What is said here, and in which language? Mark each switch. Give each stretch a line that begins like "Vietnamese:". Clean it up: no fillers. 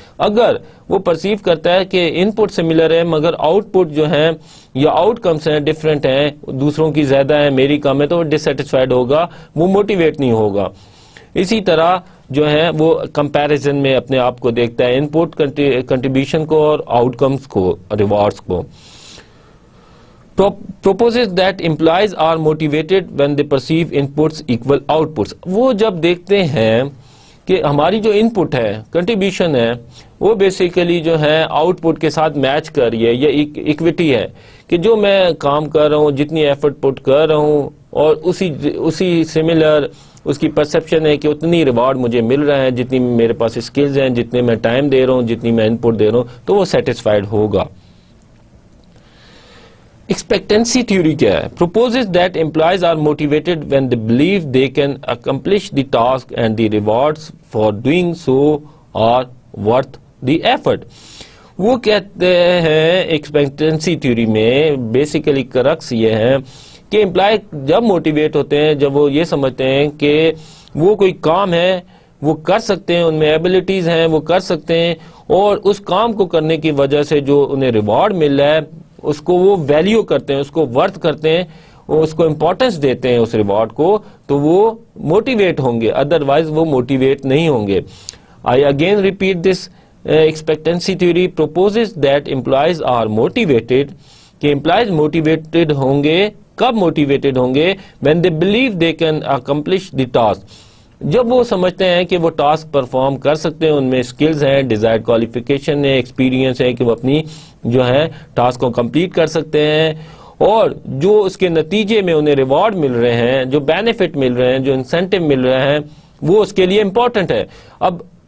Urdu: اگر وہ پرسیو کرتا ہے کہ ان پٹ سملر ہے مگر آؤٹ پٹ جو ہیں یا آؤٹ کمس ہیں ڈفرینٹ ہیں, دوسروں کی زیادہ ہیں میری کم ہے, تو وہ ڈسسیٹسفائیڈ ہوگا, وہ موٹیویٹ نہیں ہوگا. اسی طرح جو ہے وہ کمپیریزن میں اپنے آپ کو دیکھتا ہے ان پٹ کنٹریبیوشن کو اور آؤٹ کمس کو, ریوارڈز کو.
English: Proposes that employees are motivated when they perceive inputs equal outputs.
Urdu: وہ جب دیکھتے ہیں کہ ہماری جو ان پٹ ہے, کنٹریبیوشن ہے, وہ بیسیکلی جو ہے آؤٹ پٹ کے ساتھ میچ کر رہی ہے, یہ ایکویٹی ہے کہ جو میں کام کر رہا ہوں, جتنی ایفرٹ پٹ کر رہا ہوں اور اسی سملر اس کی پرسیپشن ہے کہ اتنی ریوارڈ مجھے مل رہا ہے, جتنی میرے پاس اسکلز ہیں, جتنے میں ٹائم دے رہا ہوں, جتنی میں ان پٹ دے رہا ہوں, تو وہ سیٹسفائیڈ ہوگا.
English: expectancy theory
Urdu: کیا ہے؟
English: proposes that employees are motivated when they believe they can accomplish the task and the rewards for doing so are worth the effort.
Urdu: وہ کہتے ہیں ایکسپیکٹنسی تھیوری میں بیسیکلی کرکس یہ ہے کہ امپلائی جب موٹیویٹ ہوتے ہیں, جب وہ یہ سمجھتے ہیں کہ وہ کوئی کام ہے وہ کر سکتے ہیں, ان میں ایبلٹیز ہیں وہ کر سکتے ہیں, اور اس کام کو کرنے کی وجہ سے جو انہیں ریوارڈ مل رہا ہے اس کو وہ ویلیو کرتے ہیں, اس کو ورتھ کرتے ہیں, اس کو امپورٹنس دیتے ہیں اس ریوارڈ کو, تو وہ موٹیویٹ ہوں گے, ادروائز وہ موٹیویٹ نہیں ہوں گے.
English: I again repeat this expectancy theory proposes that employees are motivated,
Urdu: کہ امپلائیز موٹیویٹڈ ہوں گے. کب موٹیویٹڈ ہوں گے؟
English: when they believe they can accomplish the task,
Urdu: جب وہ سمجھتے ہیں کہ وہ ٹاسک پرفارم کر سکتے ہیں, ان میں سکلز ہیں, ڈیزائرڈ کوالیفیکیشن ہے, ایکسپیرینس ہے کہ وہ اپنی جو ہے ٹاسک کو کمپلیٹ کر سکتے ہیں, اور جو اس کے نتیجے میں انہیں ریوارڈ مل رہے ہیں, جو بینیفٹ مل رہے ہیں, جو انسینٹیو مل رہے ہیں, وہ اس کے لیے امپورٹنٹ ہے. اب